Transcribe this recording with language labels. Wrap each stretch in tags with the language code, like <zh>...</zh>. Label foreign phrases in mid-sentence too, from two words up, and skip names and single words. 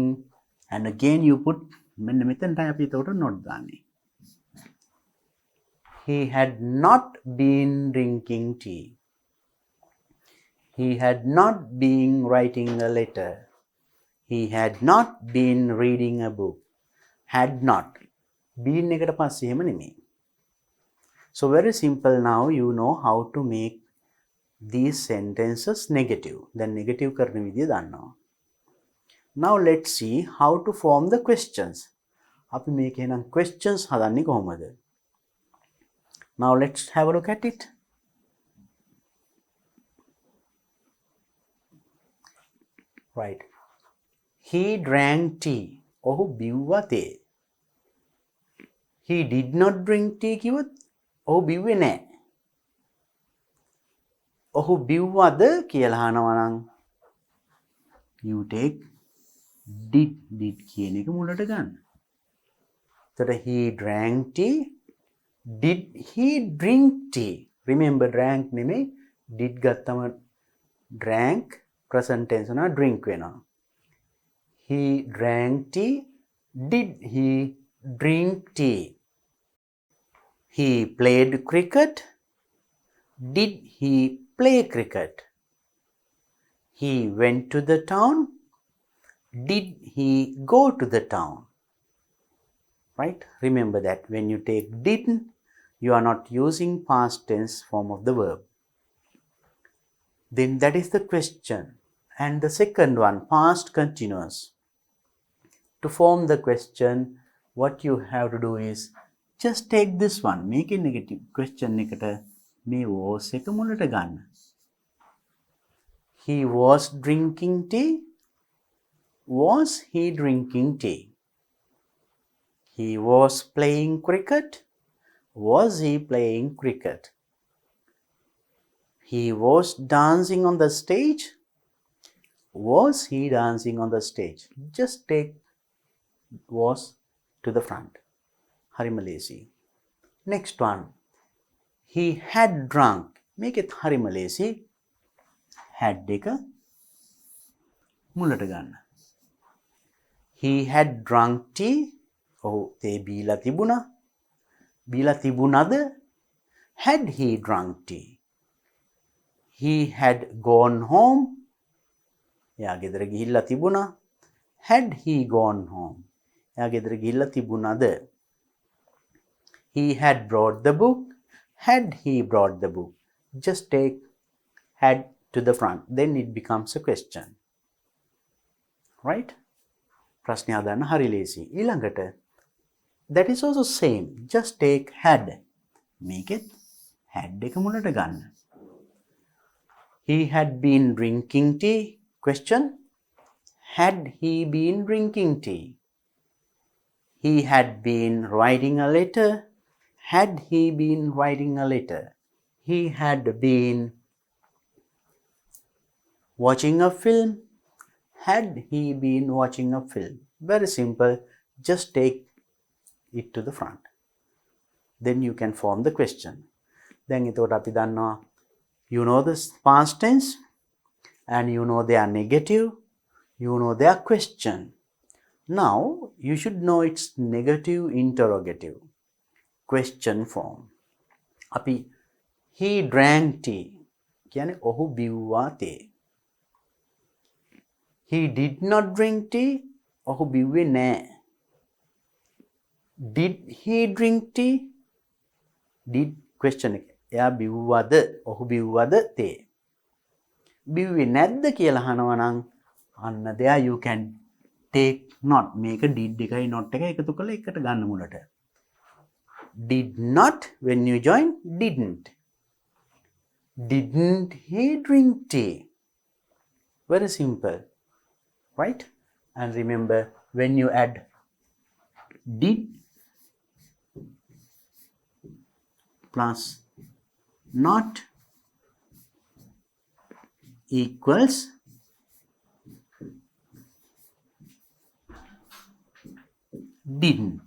<en>And again you put not dani. He had not been drinking tea. He had not been writing a letter. He had not been reading a book.</en> <si>Had not. Been එකට පස්සේ එහෙම නෙමෙයි.</si> <en>So very simple now you know how to make these sentences negative. Then negative</en> <si>කරන විදිය දන්නවා.</si> <en>Now let's see how to form the questions.</en> <si>අපි මේකේ නම් questions හදන්නේ කොහොමද?</si> <en>Now let's have a look at it. Right. He drank tea.</en> <si>ඔහු බිව්වා තේ.</si> <en>He did not drink tea</en> <si>කිව්වොත් ඔහු බිව්වේ නැහැ. ඔහු බිව්වද කියලා අහනවා නම්</si> <en>you take did</en> <si>කියන එක මුලට ගන්න.</si> <en>එතකොට he drank tea. Did he drink tea? Remember drank නෙමෙයි did ගත්තම drank present tense උනා drink වෙනවා. He drank tea. Did he drink tea? He played cricket. Did he play cricket? He went to the town. Did he go to the town? Right? Remember that when you take did, you are not using past tense form of the verb. Then that is the question. And the second one, past continuous. To form the question, what you have to do is just take this one. Make a negative question</en> <si>එකට මේ was එක මුලට ගන්න.</si> <en>He was drinking tea. Was he drinking tea? He was playing cricket. Was he playing cricket? He was dancing on the stage. Was he dancing on the stage? Just take was to the front.</en> <si>හරිම ලේසි.</si> <en>Next one. He had drunk. Make it</en> <si>හරිම ලේසි. Had deka මුලට ගන්න.</si> <en>He had drunk tea.</en> <si>ඔහු තේ බීලා තිබුණා. බීලා තිබුණද?</si> <en>Had he drunk tea? He had gone home.</en> <si>එයා ගෙදර ගිහිල්ලා තිබුණා.</si> <en>Had he gone home?</en> <si>එයා ගෙදර ගිහිල්ලා තිබුණද?</si> <en>He had brought the book. Had he brought the book? Just take had to the front. Then it becomes a question. Right?</en> <si>ප්‍රශ්නය හදන්න හරි ලේසි.</si> <en>ඊළඟට that is also same. Just take had. Make it had</en> <si>එක මුලට ගන්න.</si> <en>He had been drinking tea. Question. Had he been drinking tea? He had been writing a letter. Had he been writing a letter? He had been watching a film. Had he been watching a film? Very simple. Just take it to the front. Then you can form the question. Then</en> <si>එතකොට අපි දන්නවා</si> <en>you know the past tense and you know they are negative, you know they are question. Now you should know its negative interrogative question form.</en> <si>අපි</si> <en>he drank tea</en> <si>කියන්නේ ඔහු බිව්වා තේ.</si> <en>He did not drink tea.</en> <si>ඔහු බිව්වේ නැහැ.</si> <en>Did he drink tea? Did question</en> <si>එක. එයා බිව්වද? ඔහු බිව්වද තේ? බිව්වේ නැද්ද කියලා අහනවා නම් අන්න</si> <en>there you can take not.</en> <si>මේක did එකයි not එකයි එකතු කරලා එකට ගන්න මුලට.</si> <en>Did not when you join didn't. Didn't he drink tea? Very simple. Right? And remember, when you add did plus not equals didn't.</en>